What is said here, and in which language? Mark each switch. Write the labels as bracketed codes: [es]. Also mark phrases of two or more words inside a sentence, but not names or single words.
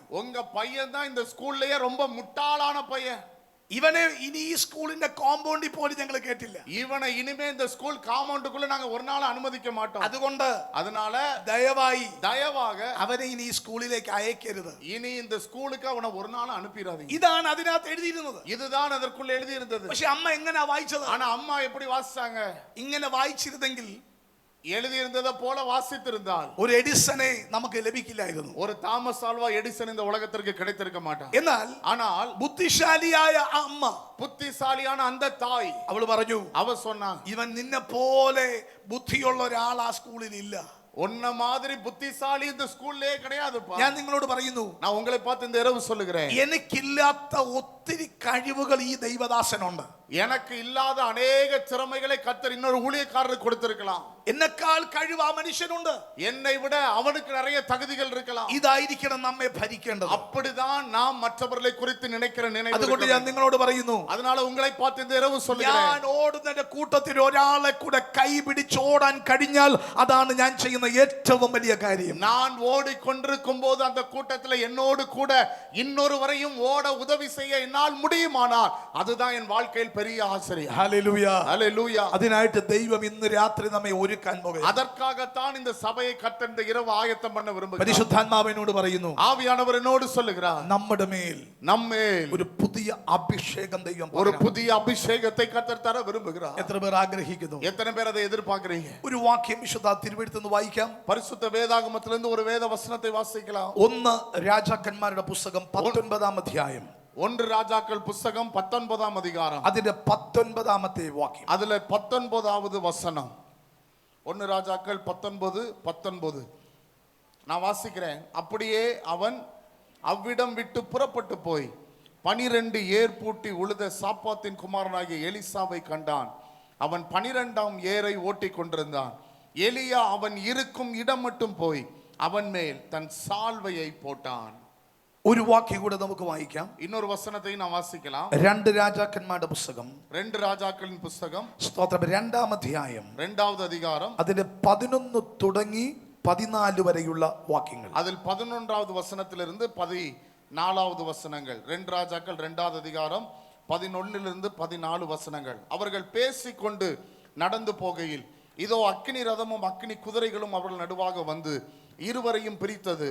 [ta] உங்க பையன் தான் இந்த ஸ்கூல்லயே ரொம்ப முட்டாளான பையன். [ml] ഇവനെ ഇനി ഈ സ്കൂളിന്റെ കോമ്പൗണ്ടിൽ പോലും ഞങ്ങൾ കേട്ടില്ല. [ta] இவனை இனிமே இந்த ஸ்கூல் காம்பவுண்டுக்குள்ள நாங்க ஒரு நாள் அனுமதிக்க மாட்டோம். அதனால தயவாக [ml] അവനെ ഇനി ഈ സ്കൂളിലേക്ക് അയക്കരുത്. [ta] இனி இந்த ஸ்கூலுக்கு அவனை ஒரு நாள் அனுப்பிடாதீங்க. [ml] ഇതാണ് അതിനകത്ത് എഴുതിയിരുന്നത്. [ta] இதுதான் அதற்குள்ள எழுதி இருந்தது. [ml] പക്ഷെ അമ്മ എങ്ങനെയാ വായിച്ചത്? [ta] ஆனா அம்மா எப்படி வாசிச்சாங்க? [ml] ഇങ്ങനെ വായിച്ചിരുന്നെങ്കിൽ, [ta] எழுதி இருந்ததை போல வாசித்திருந்தால் [ml] ഒരു എഡിസനെ നമുക്ക് ലഭിക്കില്ലായിരുന്നു. [ta] ஒரு தாமஸ் ஆல்வா எடிசன் இந்த உலகத்திற்கு கிடைத்திருக்க மாட்டான். [ml] എന്നാൽ ബുദ്ധിശാലിയായ അമ്മ, [ta] புத்திசாலியான அந்த தாய், [ml] അവൾ പറഞ്ഞു, [ta] அவ சொன்னா, [ml] ഇവൻ നിന്നെ പോലെ ബുദ്ധിയുള്ള ഒരാൾ ആ സ്കൂളിൽ ഇല്ല. [ta] உன்ன மாதிரி புத்திசாலி இந்த ஸ்கூல்லே கிடையாதுப்பா. [ml] ഞാൻ നിങ്ങളോട് പറയുന്നു, [ta] நான் உங்களை பார்த்து இந்த இரவு சொல்லுகிறேன், [ml] എനിക്കില്ലാത്ത ഒത്തിരി കഴിവുകൾ ഈ ദൈവദാസനുണ്ട്. [ta] எனக்கு இல்லாத அநேக திறமைகளை கர்த்தர் இன்னொரு ஊழியக்காரருக்கு கொடுத்திருக்கலாம். [ml] എന്നെക്കാൾ കഴിവ് ആ മനുഷ്യനുണ്ട്. [ta] என்னை விட அவனுக்கு நிறைய தகுதிகள் இருக்கலாம். [ml] ഇതായിരിക്കണം നമ്മെ ഭരിക്കേണ്ടത്. [ta] அப்படிதான் நாம் மற்றவர்களை குறித்து நினைக்கிற நினைவு. [ml] അതുകൊണ്ട് ഞാൻ നിങ്ങളോട് പറയുന്നു, [ta] அதனால உங்களை பார்த்து இந்த இரவு சொல்லுகிறேன், [ml] ഞാൻ ഓടുന്നതിന്റെ കൂട്ടത്തിൽ ഒരാളെ കൂടെ കൈ പിടിച്ച് ഓടാൻ കഴിഞ്ഞാൽ അതാണ് ഞാൻ ചെയ്യുന്ന ഏറ്റവും വലിയ കാര്യം. [ta] நான் ஓடிக்கொண்டிருக்கும் போது அந்த கூட்டத்தில் என்னோடு கூட இன்னொருவரையும் ஓட உதவி செய்ய என்னால் முடியுமானால் அதுதான் என் வாழ்க்கையில் பெரிய ஆச்சரியம். [ml] ഹല്ലേലൂയ, [ta] ஹல்லேலூயா. [ml] അതിനായിട്ട് ദൈവം ഇന്ന് രാത്രി നമ്മെ ഒരുക്കാൻ പോകുന്നു. [ta] அதற்காகத்தான் இந்த சபையை கர்த்தர் இந்த இரவு ஆயத்தம் பண்ண விரும்புகிறார். [ml] പരിശുദ്ധാത്മാവിനോട് പറയുന്നു, [ta] ஆவியானவர் என்னோடு சொல்லுகிறார், [ml] നമ്മുടെ മേൽ [ta] ஒரு [ml] പുതിയ അഭിഷേകം ദൈവം [ta] ஒரு புதிய அபிஷேகத்தை கர்த்தர் தர விரும்புகிறார். [ml] എത്ര പേർ ആഗ്രഹിക്കുന്നു? [ta] எத்தனை பேர் அதை எதிர்பார்க்கிறீங்க? [ml] ഒരു വാക്യം വിശുദ്ധ തിരുവെഴുത്തുനിന്ന് വായിക്കാം. [ta] பரிசுத்த வேதாகமத்திலிருந்து ஒரு வேத வசனத்தை வாசிக்கலாம். [ml] 1 രാജാക്കന്മാരുടെ പുസ്തകം 19-ാം അധ്യായം. [ta] 1 ராஜாக்கள் புத்தகம் 19ஆம் அதிகாரம், [ml] അതിന്റെ 19ാമത്തെ വാക്യം. [ta] அதுல 19வது வசனம். 1 ராஜாக்கள் 19:19 நான் வாசிக்கிறேன். அப்படியே அவன் அவ்விடம் விட்டு புறப்பட்டு போய் 12 ஏர் பூட்டி உழுத சாப்பாத்தின் குமாரனாகிய எலிசாவை கண்டான். அவன் 12ஆம் ஏரை ஓட்டி கொண்டிருந்தான். எலியா அவன் இருக்கும் இடம் மட்டும் போய் அவன் மேல் தன் சால்வையை போட்டான். [ml] ഒരു വാക്യം കൂടെ നമുക്ക് വായിക്കാം. [ta] இன்னொரு வசனத்தை நான் வாசிக்கலாம். [ml] 2 രാജാക്കന്മാരുടെ പുസ്തകം, [ta] 2 ராஜாக்களின் புஸ்தகம், [ml] സ്തോത്രം, 2-ാം അധ്യായം, [ta] 2வது அதிகாரம், [ml] അതിന്റെ 11 തുടങ്ങി 14 വരെയുള്ള വാക്യങ്ങൾ. [ta] அதில் 11வது வசனத்திலிருந்து 14வது வசனங்கள். 2 ராஜாக்கள் 2வது அதிகாரம் 11லிருந்து 14 வசனங்கள். அவர்கள் பேசிக்கொண்டு நடந்து போகையில் இதோ அக்கினி ரதமும் அக்கினி குதிரைகளும் அவர்கள் நடுவாக வந்து இருவரையும் பிரித்தது.